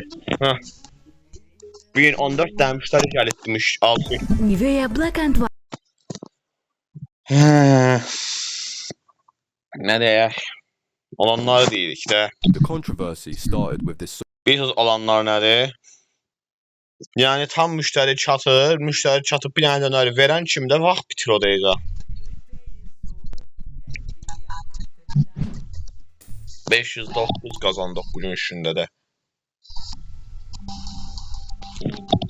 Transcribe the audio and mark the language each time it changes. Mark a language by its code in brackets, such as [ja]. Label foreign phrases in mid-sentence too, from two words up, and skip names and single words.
[az] Hə. Bu gün 14 dənə müştəri gəlibmiş, 6. Nivea Black and White. Nə deyək? Olanları deyirik də. [en] The controversy started with this [az] Bilirsiniz olanlar nədir? Yəni tam müştəri çatıb bir dənə dönəri verən kimdə vaxt bitir o dəqiqə. 509 qazandıq bugün işində də.